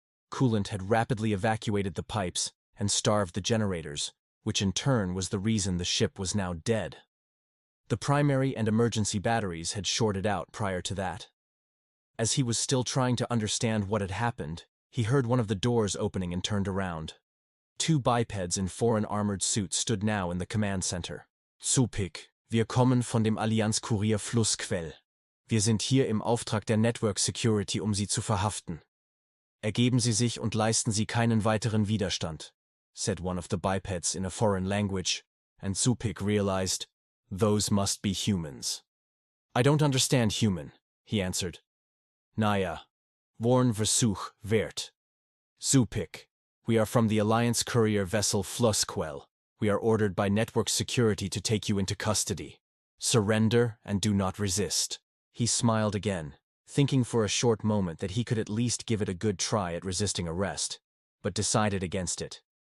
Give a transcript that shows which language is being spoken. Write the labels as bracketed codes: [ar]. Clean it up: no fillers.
[en] Coolant had rapidly evacuated the pipes and starved the generators, which in turn was the reason the ship was now dead. The primary and emergency batteries had shorted out prior to that. As he was still trying to understand what had happened, he heard one of the doors opening and turned around. Two bipeds in foreign armored suits stood now in the command center. [de] Zoopik, wir kommen von dem Allianz-Kurier Flussquell. Wir sind hier im Auftrag der Network Security, Sie zu verhaften. Ergeben Sie sich und leisten Sie keinen weiteren Widerstand, [en] said one of the bipeds in a foreign language, and Zoopik realized, those must be humans. I don't understand human, he answered. [de] Naja, Warn Versuch wert. [en] Zoopik, we are from the Alliance courier vessel Flussquell. We are ordered by network security to take you into custody. Surrender and do not resist. He smiled again, thinking for a short moment that he could at least give it a good try at resisting arrest, but decided against it.